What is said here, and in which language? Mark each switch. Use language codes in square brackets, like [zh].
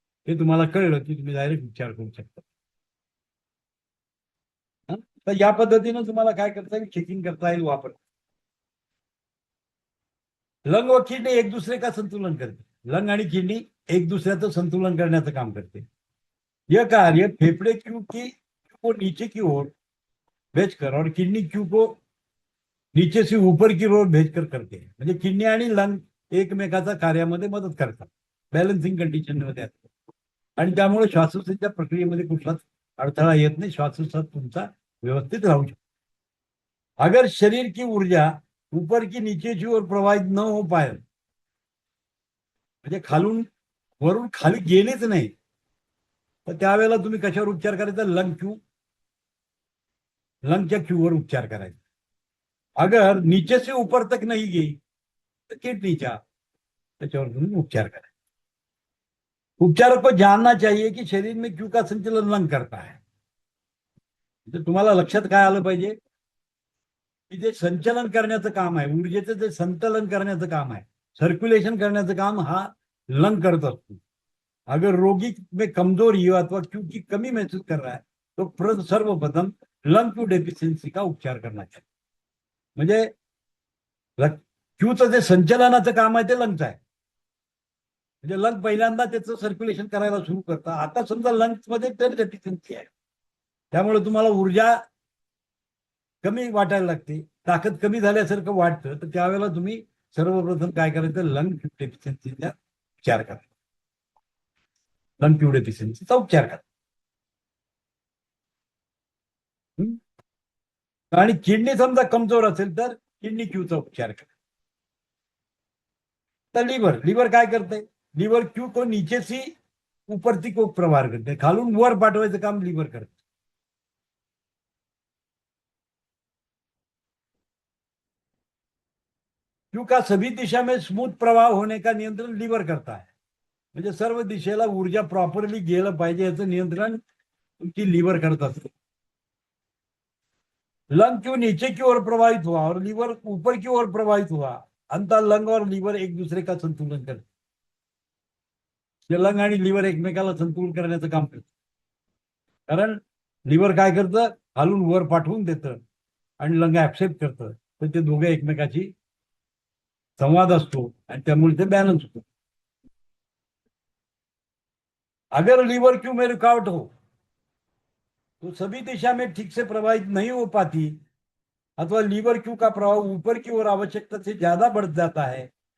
[mr] हे तुम्हाला कळलं की तुम्ही डायरेक्ट उपचार करू शकता. तर या पद्धतीने तुम्हाला काय करता येईल, चेकिंग करता येईल, वापर. [hi] लंग व किडनी एक दूसरे का संतुलन करते. [mr] लंग आणि किडनी एक दुसऱ्याचं संतुलन करण्याचं काम करते. [hi] यह कार्य फेफड़े क्यू को नीचे की ओर भेजकर और किडनी क्यू को नीचे से ऊपर की ओर भेजकर करते हैं. [mr] म्हणजे किडनी आणि लंग एकमेकाचा कार्यामध्ये मदत करतात, बॅलन्सिंग कंडिशन मध्ये असतात. आणि त्यामुळे श्वासोच्छवासाच्या प्रक्रियेमध्ये कुठलाच अडथळा येत नाही, श्वासोच्छवास तुमचा व्यवस्थित राहू शकतो. [hi] अगर शरीर की ऊर्जा ऊपर की नीचे की ओर प्रवाहित न हो पाए, [mr] म्हणजे खालून वरून खाली गेलेच नाही, तर त्यावेळेला तुम्ही कशावर उपचार करायचा? लंगच्या क्यूवर उपचार करायचा. [hi] अगर नीचे से ऊपर तक नहीं गई [mr] तर किडनीच्या त्याच्यावर तुम्ही उपचार करायचा. [hi] उपचार को जानना चाहिए की शरीर में क्यू का संचलन लंग करता है. [mr] म्हणजे तुम्हाला लक्षात काय आलं पाहिजे की जे संचलन करण्याचं काम आहे, ऊर्जेचं जे संतलन करण्याचं काम आहे, सर्क्युलेशन करण्याचं काम हा लंग करत असतो. [hi] अगर रोगी में कमजोरी हो अथवा क्यू की कमी महसूस कर रहा है तो सर्वप्रथम लंग क्यू डेफिशियन्सी का उपचार करना चाहिए. [mr] म्हणजे क्यूचं जे संचलनाचं काम आहे ते लंगचं आहे. म्हणजे लंग पहिल्यांदा त्याचं सर्क्युलेशन करायला सुरू करतं. आता समजा लंग्स मध्ये तर डेफिशियन्सी आहे, त्यामुळे तुम्हाला ऊर्जा कमी वाटायला लागते, ताकद कमी झाल्यासारखं वाटतं, तर त्यावेळेला तुम्ही सर्वप्रथम काय करायचं? लंग डेफिशियन्सीचा उपचार करा. लंग क्यू डेफिशियन्सीचा उपचार करा. आणि किडनी समजा कमजोर असेल तर किडनी क्यूचा उपचार करा. तर लिव्हर काय करते? [hi] लिव्हर क्यू को नीचे से ऊपर को प्रवार करते, [mr] खालून वर पाठवायचं काम लिव्हर करते. [hi] क्यू का सभी दिशा में स्मूथ प्रवाह होने का नियंत्रण लिव्हर करता है. [mr] म्हणजे सर्व दिशेला ऊर्जा प्रॉपरली गेलं पाहिजे याचं नियंत्रण तुमची लिव्हर करत असते. [hi] लंग क्यों नीचे की ओर प्रवाहित हुआ और लीवर ऊपर की ओर प्रवाहित हुआ, अंततः लंग और लीवर एक दूसरे का संतुलन करते. [mr] लंग आणि लिव्हर एकमेकाला संतुलन करण्याचं काम करतं. कारण लिव्हर काय करतं? खालून वर पाठवून देतं आणि लंग ऍक्सेप्ट करतं, तर ते दोघे एकमेकाची संवाद असतो आणि त्यामुळे ते बॅलन्स होतं. [hi] अगर लीवर क्यू में रुकावट हो तो सभी दिशा में ठीक से प्रवाहित नहीं हो पाती, अथवा लीवर क्यू का प्रभाव ऊपर की ओर आवश्यकता से ज्यादा बढ़ जाता है.